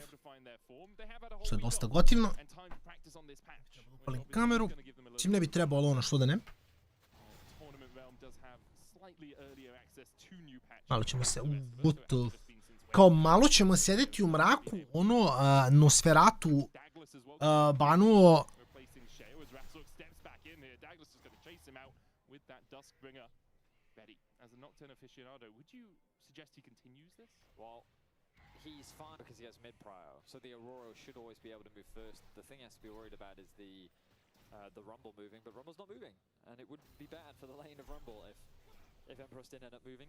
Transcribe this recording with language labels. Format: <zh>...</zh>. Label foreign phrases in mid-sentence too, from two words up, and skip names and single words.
<sr>Što je dosta gotivno. Upalim kameru. Mislim ne bi trebalo ono što da ne. Malo ćemo se... Kao malo ćemo sedeti u mraku, ono, Nosferatu banuo...</sr> <en>He's fine because he has mid prio, so the Aurora should always be able to move first. The thing he has to be worried about is the Rumble moving, but Rumble's not moving, and it would be bad for the lane of Rumble if Empress didn't end up moving.</en>